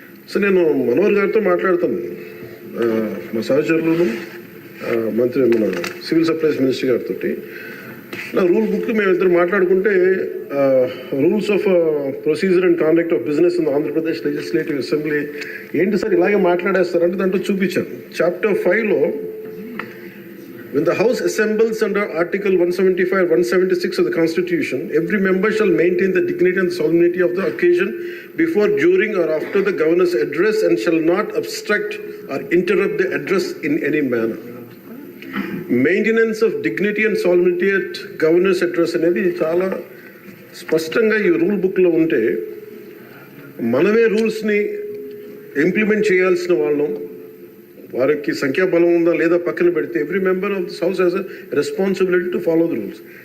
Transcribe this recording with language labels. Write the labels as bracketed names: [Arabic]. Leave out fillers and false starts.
[Telugu] So నేను మనోహర్ గారితో మాట్లాడతాను, మా సహచరులను, మన సివిల్ సప్లైస్ మినిస్టర్ గారితో. నా రూల్ బుక్ మేమిద్దరు మాట్లాడుకుంటే, [English] rules of procedure and conduct of business in Andhra Pradesh legislative assembly [Telugu] ఏంటి సార్ ఇలాగే మాట్లాడేస్తారంటే దాంట్లో చూపించాను. Chapter 5లో, [English] when the House assembles under Article 175, 176 of the Constitution, every member shall maintain the dignity and solemnity of the occasion before, during, or after the governor's address, and shall not obstruct or interrupt the address in any manner. Maintenance of dignity and solemnity at governor's address [Telugu] అనేది చాలా స్పష్టంగా ఈ rule బుక్లో ఉంటే, మనమే రూల్స్ని implement చేయాల్సిన వాళ్ళం. వారికి సంఖ్యాబలం ఉందా లేదా పక్కన పెడితే, [English] Every member of this house has a responsibility to follow the rules.